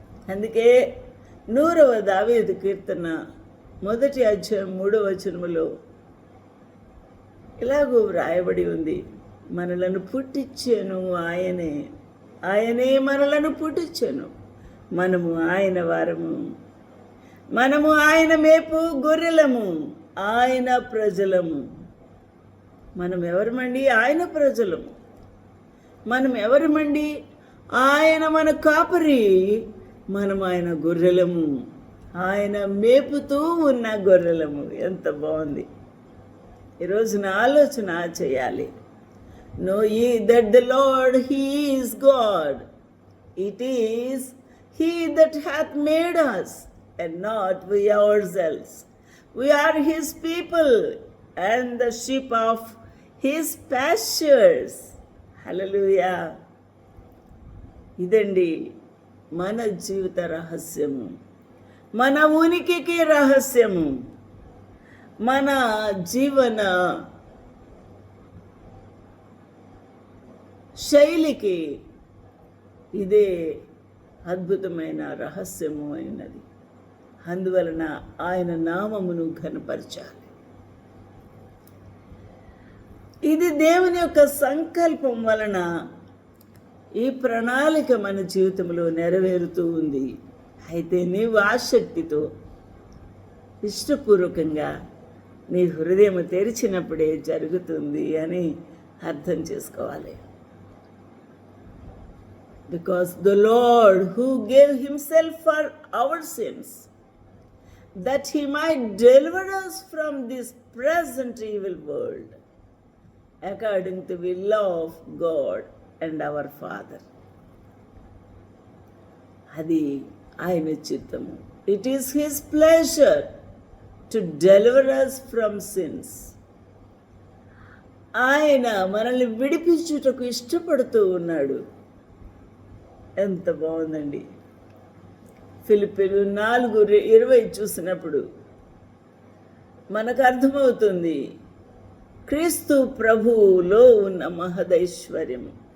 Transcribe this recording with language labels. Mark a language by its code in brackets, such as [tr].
[te] అందుకే 100వ దావీదు కీర్తన 1వ అధ్యాయం 3వ వచనములో ఇలాగూ వ్రాయబడి ఉంది, మనలను పుట్టించాను ఆయనే మనలను పుట్టించాను, మనము ఆయన వారము, మనము ఆయన మేపు గొర్రెలము, ఆయన ప్రజలము. మనం ఎవరమండి? ఆయన ప్రజలము. మనం ఎవరమండి? ఆయన మన కాపరి, మనం ఆయన గొర్రెలము, ఆయన మేపుతూ ఉన్న గొర్రెలము. ఎంత బాగుంది! ఈరోజున ఆలోచన చేయాలి. [en] Know ye that the Lord he is God, it is he that hath made us and not we ourselves. We are his people and the sheep of his pastures. Hallelujah. [te] ఇదండి మన జీవిత రహస్యము, మన ఉనికికి రహస్యము, మన జీవన శైలికి ఇదే అద్భుతమైన రహస్యము అయినది. అందువలన ఆయన నామమును ఘనపరచాలి. ఇది దేవుని యొక్క సంకల్పం వలన ఈ ప్రణాళిక మన జీవితంలో నెరవేరుతూ ఉంది. అయితే నీవు ఆసక్తితో, ఇష్టపూర్వకంగా నీ హృదయం తెరిచినప్పుడే జరుగుతుంది అని అర్థం చేసుకోవాలి. [en] Because the Lord who gave himself for our sins, that he might deliver us from this present evil world, according to the will of God and our Father. [te] అది ఆయన చిత్తము. [en] It is his pleasure to deliver us from sins. [te] ఆయన మనల్ని విడిపించుటకు ఇష్టపడుతూ ఉన్నాడు. ఎంత బాగుందండి. ఫిలిప్పీలు 4:20 చూసినప్పుడు మనకు అర్థమవుతుంది క్రీస్తు ప్రభువులో ఉన్న మహదైశ్వర్యము.